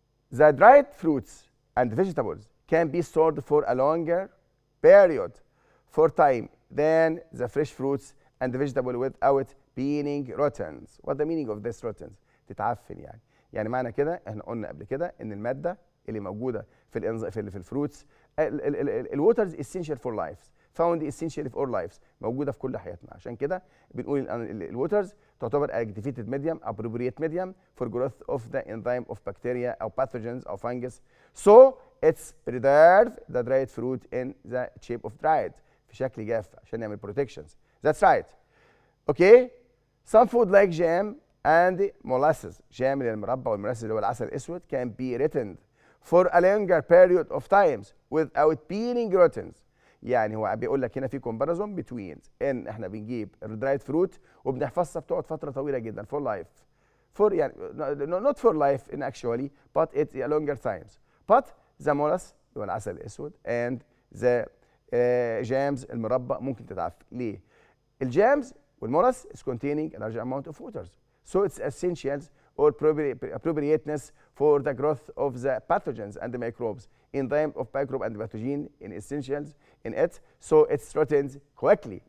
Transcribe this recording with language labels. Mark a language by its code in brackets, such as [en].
[en] The dried fruits and vegetables can be stored for a longer period for time than the fresh fruits and the vegetable without being rotten. What the meaning of this rotten? [ar] تتعفن يعني. يعني معنى كده احنا قلنا قبل كده ان الماده اللي موجوده في الفروتس الووترز [en] essential for life found essential for lives [ar] موجوده في كل حياتنا. عشان كده بنقول الووترز تعتبر [en] activated medium appropriate medium for growth of the enzyme of bacteria or pathogens or fungus. So it's preserve the dried fruit in the shape of dried [ar] في شكل جاف عشان يعمل [en] protections. That's right. Okay. Some food like jam and molasses, [ar] جام للمربى والمولاسس اللي هو العسل الاسود [en] can be written for a longer period of times without being rotten. [ar] يعني هو بيقول لك هنا في comparison between ان احنا بنجيب الدرايد فروت وبنحفظها بتقعد فتره طويله جدا [en] for life. For [ar] يعني [en] not for life in actually but it's a longer times. But the molasses [ar] اللي هو العسل الاسود [en] and the jams [ar] المربى ممكن تتعفن. ليه؟ [en] الجامز والمولس is containing a large amount of waters. So it's essentials or appropriateness for the growth of the pathogens and the microbes. Enzyme of microbe and pathogen in essentials in it, so it's rotten quickly.